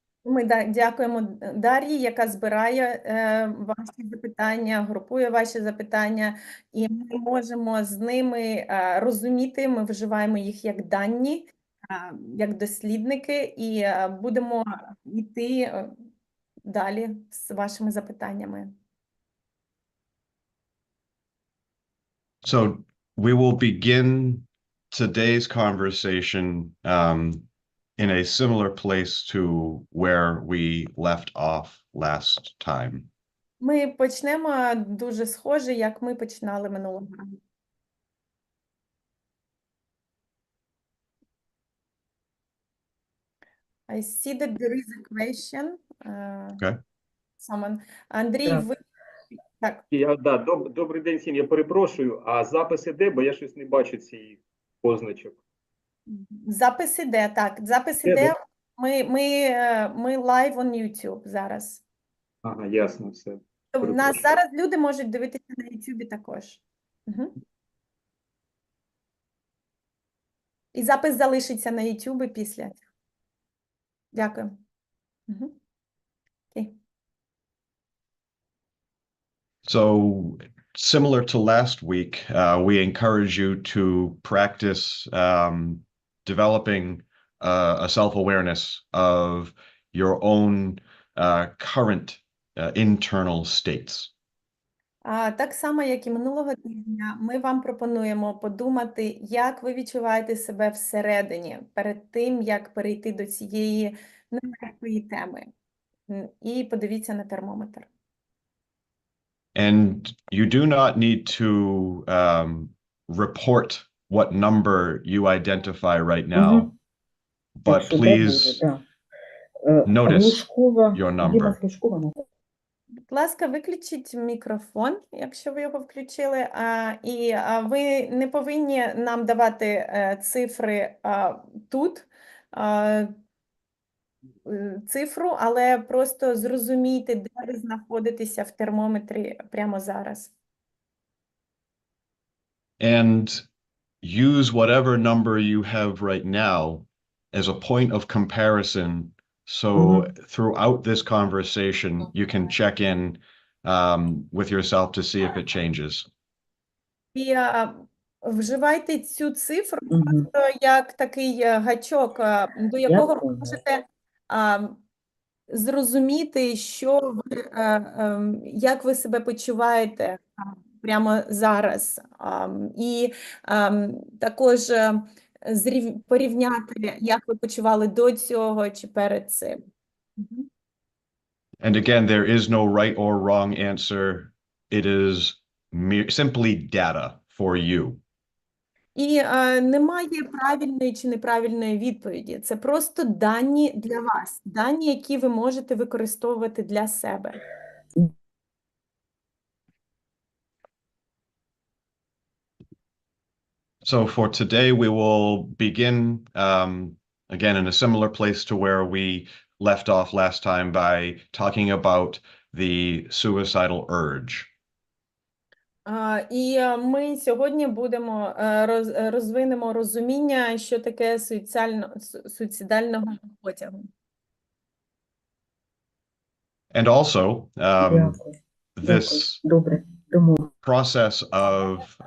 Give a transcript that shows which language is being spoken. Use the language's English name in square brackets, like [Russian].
[Ukrainian] Ми дякуємо Дар'ї, яка збирає ваші запитання, групує ваші запитання, і ми можемо з ними розуміти, ми вживаємо їх як дані, як дослідники, і будемо йти далі з вашими запитаннями. [English] So we will begin today's conversation in a similar place to where we left off last time. [Ukrainian] Ми почнемо дуже схоже, як ми починали минулого разу. [English] I see that there is a question. Okay. Someone. [Ukrainian] Андрій, ви... Так. Добрий день всім, я перепрошую, а запис іде, бо я щось не бачу цих позначок. Запис іде, так. Запис іде. Ми [English] live on [Ukrainian] YouTube зараз. Ага, ясно, все. У нас зараз люди можуть дивитися на YouTube також. Угу. І запис залишиться на YouTube після. Дякую. Угу. Окей. [English] So, similar to last week, we encourage you to practice developing a self-awareness of your own current internal states. [Ukrainian] Так само, як і минулого тижня, ми вам пропонуємо подумати, як ви відчуваєте себе всередині, перед тим, як перейти до цієї нелегкої теми. І подивіться на термометр. [English] And you do not need to report what number you identify right now, but please notice your number. [Ukrainian] Будь ласка, виключіть мікрофон, якщо ви його включили, і ви не повинні нам давати цифри тут, цифру, але просто зрозумійте, де ви знаходитеся в термометрі прямо зараз. [English] And use whatever number you have right now as a point of comparison. So throughout this conversation, you can check in with yourself to see if it changes. [Ukrainian] І вживайте цю цифру просто як такий гачок, до якого ви можете зрозуміти, що ви, як ви себе почуваєте прямо зараз. І також порівняти, як ви почували до цього чи перед цим. [English] And again, there is no right or wrong answer. It is simply data for you. [Ukrainian] І немає правильної чи неправильної відповіді. Це просто дані для вас, дані, які ви можете використовувати для себе. [English] So for today, we will begin again in a similar place to where we left off last time by talking about the suicidal urge. [Ukrainian] І ми сьогодні будемо розвинемо розуміння, що таке суїцидального потягу. [English] And also this process of